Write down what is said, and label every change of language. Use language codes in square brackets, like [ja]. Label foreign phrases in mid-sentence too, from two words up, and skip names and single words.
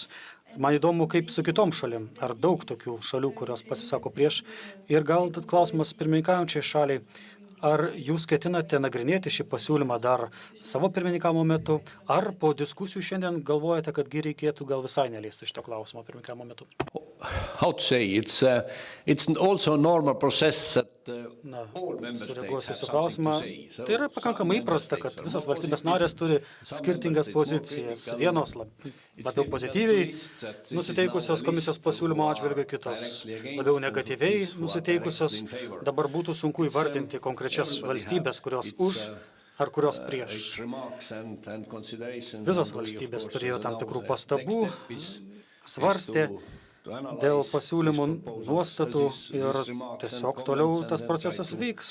[lt] Man įdomu, kaip su kitom šalim. Ar daug tokių šalių, kurios pasisako prieš? Ir gal klausimas pirmininkaujančiai šaliai. Ar jūs ketinate nagrinėti šį pasiūlymą dar savo pirmininkavimo metu? Ar po diskusijų šiandien galvojate, kad reikėtų gal visai neliesti šito klausimo pirmininkavimo metu? [en] How to say, it's also a normal process that all member states [lt] Sureaguosiu [en] have [lt] su [en] something [lt] klausimą. [en] to say. So [lt] Tai yra pakankamai [en] some [lt] įprasta, [en] member [lt] kad [en] states are [lt] visas [en] more [lt] valstybės [en] critical, [lt] narės turi [en] some [lt] skirtingas [en] member states more [lt] pozicijas. [en] critical. [lt] Vienos [en] It's [lt] labiau [en] difficult [lt] pozityviai [en] to list that this is [lt] nusiteikusios [en] now a [lt] komisijos [en] list [lt] pasiūlymo [en] who are [lt] atžvilgiu, kitos [en] directly against [lt] labiau [en] and [lt] negatyviai [en] who are [lt] nusiteikusios. [en] directly in favor. [lt] Dabar būtų sunku įvardinti konkrečias valstybės, kurios už ar kurios prieš. Visos valstybės turėjo tam tikrų pastabų, svarstė dėl pasiūlymų nuostatų ir tiesiog toliau tas procesas vyks.